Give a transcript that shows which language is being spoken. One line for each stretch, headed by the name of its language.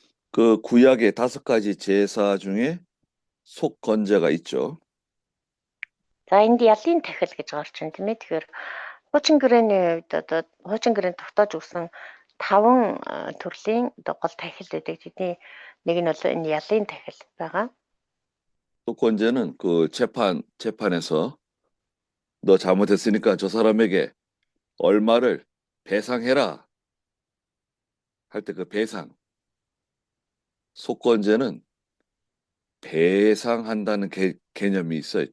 Korean: 그 구약의 5가지 제사 중에 속건제가 있죠.
Mongolian: За энд ялын тахил гэж гарч байна тийм ээ. Тэгэхээр хуучин гэрээний үед одоо хуучин гэрээнд тогтоож өгсөн 5 төрлийн гол тахил байдаг. Тэдний нэг нь бол энэ ялын тахил байгаа.
Korean: 속건제는 그 재판에서 너 잘못했으니까 저 사람에게 얼마를 배상해라 할 때 그 배상. 속건제는 배상한다는 개념이 있어요.